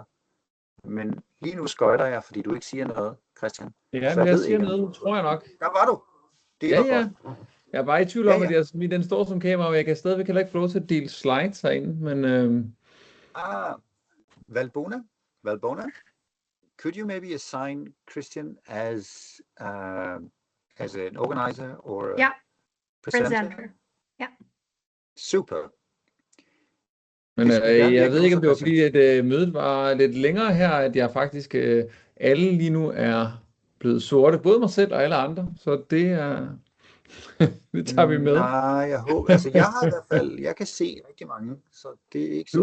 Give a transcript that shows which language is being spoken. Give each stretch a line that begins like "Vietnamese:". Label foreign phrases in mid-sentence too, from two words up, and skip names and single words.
Danish: Men lige nu skøjter jeg, fordi du ikke siger noget, Christian. Ja, men jeg siger noget, tror jeg nok. Der var du. Det ja. Godt. Jeg er bare i tvivl om, at den står som kamera, og jeg kan stadigvæk heller ikke få lov til at dele slides herinde, men...
English: Valbona, could you maybe assign Christian as an organizer or a presenter? Yeah. Super.
Danish: Men jeg ved ikke, om det var fordi, at mødet var lidt længere her, at jeg faktisk alle lige nu er blevet sorte, både mig selv og alle andre, så det er... det tager vi med. Nej, jeg håber, altså jeg har i hvert fald, jeg kan se rigtig mange, så det er ikke så